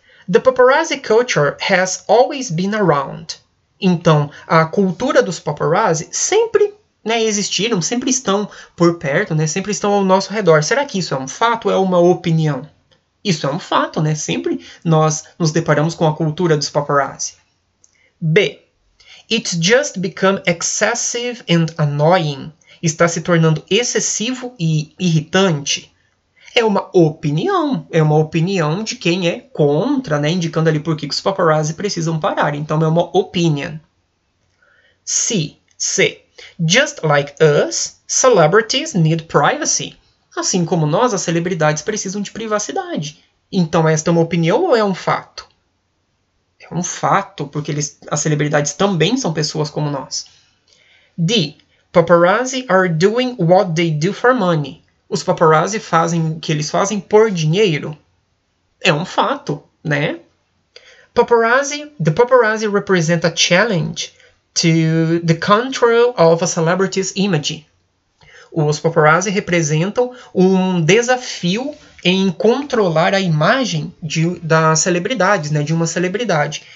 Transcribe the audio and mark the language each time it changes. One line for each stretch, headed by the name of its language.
English: The paparazzi culture has always been around.
Portuguese: Então, a cultura dos paparazzi sempre né, existiram, sempre estão por perto, né, sempre estão ao nosso redor. Será que isso é um fato ou é uma opinião? Isso é um fato, né? Sempre nós nos deparamos com a cultura dos paparazzi. B.
English: It's just become excessive and annoying.
Portuguese: Está se tornando excessivo e irritante. É uma opinião de quem é contra, né? Indicando ali por que os paparazzi precisam parar. Então é uma opinion. C.
English: Just like us, celebrities need privacy.
Portuguese: Assim como nós, as celebridades precisam de privacidade. Então, esta é uma opinião ou é um fato? É um fato, porque as celebridades também são pessoas como nós. D.
English: Paparazzi are doing what they do for money.
Portuguese: Os paparazzi fazem o que eles fazem por dinheiro. É um fato, né?
English: The paparazzi represent a challenge to the control of a celebrity's image.
Portuguese: Os paparazzi representam um desafio em controlar a imagem das celebridades, né, de uma celebridade.